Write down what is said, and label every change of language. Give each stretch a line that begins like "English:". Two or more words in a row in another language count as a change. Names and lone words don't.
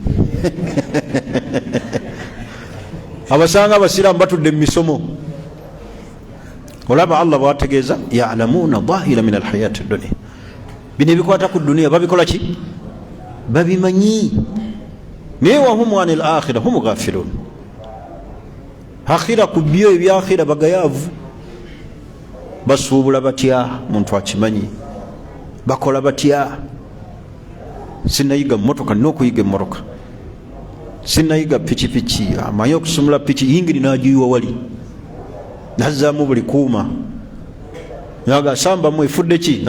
Ganda: Abasanga abasiraamu batudde mu misomo. Olaba Allah bw'ategeeza
Arabic: يعلمون ظاهرا من الحياة الدنيا.
Ganda: Bino ebikwata ku dduniya babikola ki? Babimanyi. Naye
Arabic: وهم عن الآخرة هم غافلون.
Ganda: Akhira ku byo ebyakhira bagayaavu. Basuubula batya? Muntu akimanyi. Bakola batya? Sinnayiga mmotoka n'okuyiga emmotoka, sinnayiga pikipiki, amanyi okusumula piki, yingiri n'agiyiwa wali, nazzaamu buli kuuma, naga sambamu efudde ki?